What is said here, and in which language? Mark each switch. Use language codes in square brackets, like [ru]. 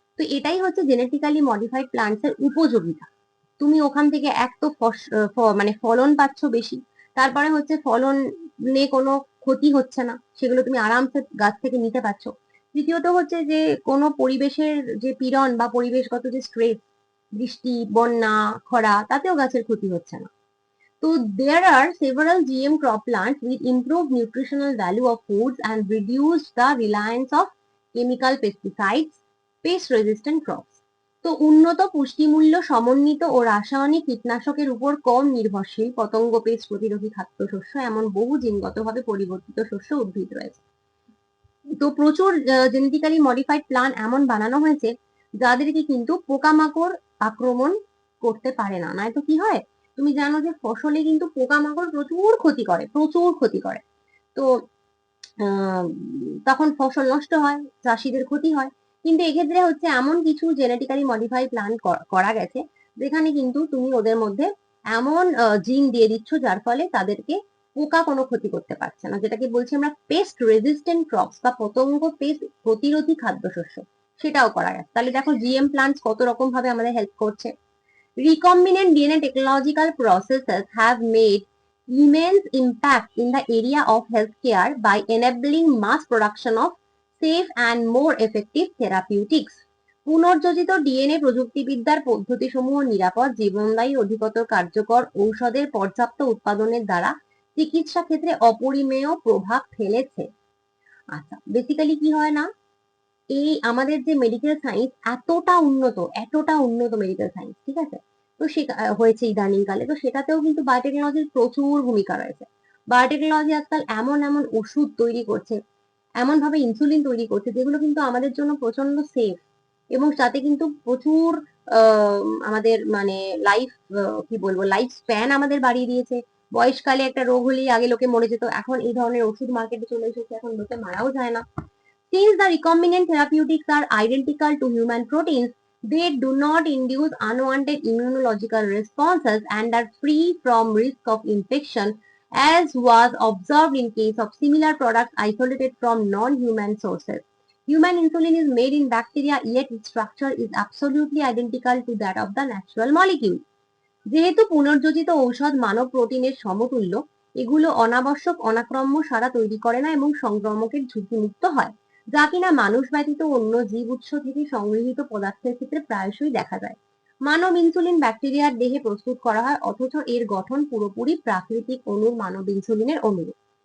[bn] তো এটাই হচ্ছে জেনেটিক্যালি মডিফাইড প্লান্টস এর উপযোগিতা। তুমি ওখান থেকে এক তো মানে ফলন পাচ্ছ বেশি, তারপরে হচ্ছে ফলনে কোনো ক্ষতি হচ্ছে না, সেগুলো তুমি আরামসে গাছ থেকে নিতে পারছো। দ্বিতীয়ত হচ্ছে যে কোনো পরিবেশের যে পীড়ন বা পরিবেশগত যে স্ট্রেস, বৃষ্টি বন্যা খরা, তাতেও গাছের ক্ষতি হচ্ছে না। [en] তো there are several GM crop plants with improved nutritional value of foods and reduced the reliance of chemical pesticides, pest resistant crops. [bn] তো উন্নত পুষ্টিমূল্য সমন্বিত ও রাসায়নিক কীটনাশকের উপর কম নির্ভরশীল, পতঙ্গ পেস্ট প্রতিরোধী খাদ্যশস্য, এমন বহু জিনগতভাবে পরিবর্তিত শস্য উদ্ভিদ রয়েছে। তো প্রচুর জেনেটিক্যালি মডিফাইড প্লান্ট এমন বানানো হয়েছে যাদেরকে কিন্তু পোকামাকড় আক্রমণ করতে পারে না। নয়তো কি হয়, তুমি জানো যে ফসলে কিন্তু পোকামাকড় প্রচুর ক্ষতি করে, প্রচুর ক্ষতি করে। তো আহ, তখন ফসল নষ্ট হয়, চাষিদের ক্ষতি হয়। কিন্তু এক্ষেত্রে হচ্ছে এমন কিছু জেনেটিক্যালি মডিফাইড প্লান্ট করা গেছে, যেখানে কিন্তু তুমি ওদের মধ্যে এমন জিন দিয়ে দিচ্ছ, যার ফলে তাদেরকে পোকা কোনো ক্ষতি করতে পারছে না, যেটাকে বলছি আমরা পেস্ট রেজিস্ট্যান্ট ক্রপস বা পতঙ্গ পেস্ট প্রতিরোধী খাদ্যশস্য, সেটাও করা গেছে। তাহলে দেখো জিএম প্লান্টস কত রকম ভাবে আমাদের হেল্প করছে। [en] Recombinant DNA technological processes have made immense impact in the area of healthcare by enabling mass production of safe and more effective therapeutics. [bn] পুনর্যোজিত DNA প্রযুক্তিবিদ্যার পদ্ধতিসমূহ নিরাপদ, জীবনদায়ী, অধিকতর কার্যকর ঔষধের পর্যাপ্ত উৎপাদনের দ্বারা চিকিৎসা ক্ষেত্রে অপরিমেয় প্রভাব ফেলেছে। আচ্ছা, বেসিক্যালি কি হয় না, এই আমাদের যে মেডিকেল সায়েন্স এতটা উন্নত মেডিকেল সায়েন্স, ঠিক আছে, তো সে হয়েছে ইদানিং কালে, তো সেটাতেও কিন্তু বায়োটেকনোলজির প্রচুর ভূমিকা রয়েছে। বায়োটেকনোলজি আজকাল এমন এমন ওষুধ তৈরি করছে, এমন ভাবে ইনসুলিন তৈরি করছে, যেগুলো কিন্তু আমাদের জন্য প্রচন্ড সেফ, এবং তাতে কিন্তু প্রচুর আমাদের মানে লাইফ, কি বলবো, লাইফ স্প্যান আমাদের বাড়িয়ে দিয়েছে। বয়সকালে একটা রোগ হলেই আগে লোকে মরে যেত, এখন এই ধরনের ওষুধ মার্কেটে চলে এসেছে, এখন লোকে মারাও যায় না। [en] Since the recombinant therapeutics are identical to human proteins, they do not induce unwanted immunological responses and are free from risk of infection, as was observed in case of similar products isolated from non-human sources. Human insulin is made in bacteria, yet its structure is absolutely identical to that of the natural molecule. [bn] যেহেতু পুনর্যোজিত ঔষধ মানব প্রোটিনের সমতুল্য, এগুলো অনাবশ্যক অনাক্রম্য সারা তৈরি করে না এবং সংক্রমকের ঝুঁকিমুক্ত হয়, যা কিনা মানুষ ব্যতীত অন্য জীব উৎস থেকে সংগৃহীত পদার্থের ক্ষেত্রে প্রায়শই দেখা যায়। মানব ইনসুলিন ব্যাকটেরিয়ার দেহে প্রস্তুত করা হয়, অথচ এর গঠন পুরোপুরি প্রাকৃতিক অণুর মানব ইনসুলিনের অনুরূপ।